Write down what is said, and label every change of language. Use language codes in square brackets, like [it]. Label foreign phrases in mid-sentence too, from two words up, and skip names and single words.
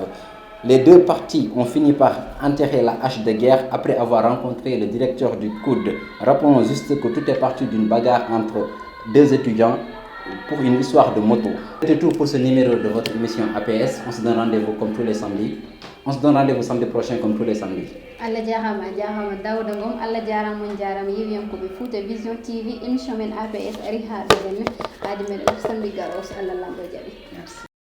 [fr] Les deux parties ont fini par enterrer la hache de guerre après avoir rencontré le directeur du COUD. Rappelons juste que tout est parti d'une bagarre entre 2 étudiants pour une histoire de moto. C'était tout pour ce numéro de votre émission APS. On se donne rendez-vous comme tous les samedis. On se donne rendez-vous samedi prochain comme tous les samedis. [ff] Allah jarama Daouda Ngom, Allah jarama mon jarama yewiyankoɓe Fouta Vision TV émission men APS ari ha ɗo ɓenne haade meɗen samedi garos Allah lamɗo jaaɓi. [fr] Merci.